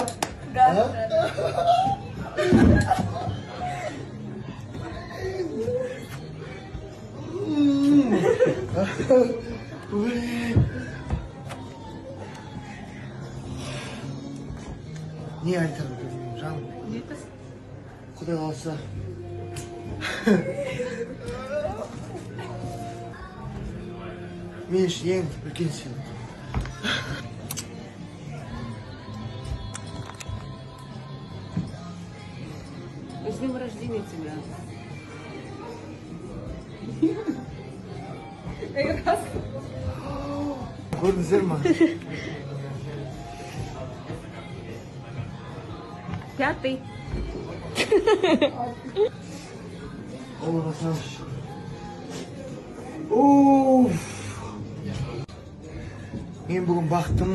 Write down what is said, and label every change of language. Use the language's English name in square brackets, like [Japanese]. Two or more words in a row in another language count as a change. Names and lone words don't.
[Kazakh] Да. Не айтады білмеймін жаным. Не айтасың? Құдай қаласа. Мен үшін ең үлкен сыйлық. [Russian] С днем рождения тебя. Раз. [Kazakh] Көрдіңіздер ма? 5. Алла разы мен бүгін бақыттымын.